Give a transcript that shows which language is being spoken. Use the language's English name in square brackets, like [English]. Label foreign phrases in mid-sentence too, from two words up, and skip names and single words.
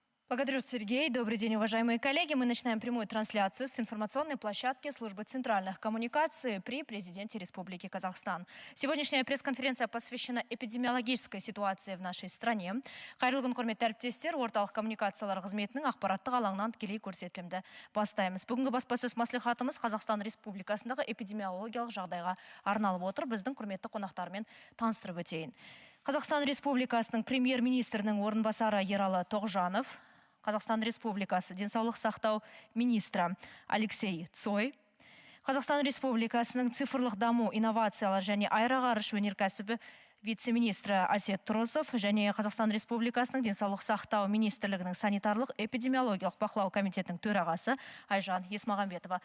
[Russian] Благодарю, Сергей. Добрый день, уважаемые коллеги. Мы начинаем прямую трансляцию с информационной площадки Службы центральных коммуникаций при президенте Республики Казахстан. Сегодняшняя пресс-конференция посвящена эпидемиологической ситуации в нашей стране. [Kazakh] Қайырлы күн, құрметті әріптестер, орталық коммуникациялар қызметінің ақпараттық алаңынан тікелей көрсетілімді бастаймыз. Бүгінгі баспасөз мәслихатымыз Қазақстан Республикасындағы эпидемиологиялық жағдайға арналып отыр. Біздің құрметті қонақтармен таныстырып өтейін. Қазақстан Республикасының премьер-министрінің орынбасары Ералы Тоғжанов, Қазақстан Республикасы денсаулық сақтау министрі Алексей Цой, Қазақстан Республикасының цифрлық даму, инновациялар және аэроғарыш өнеркәсібі вице-министрі Асет Тұрысов және Қазақстан Республикасының денсаулық сақтау министрлігінің санитарлық эпидемиологиялық бақылау комитетінің төрағасы Айжан Есмағамбетова.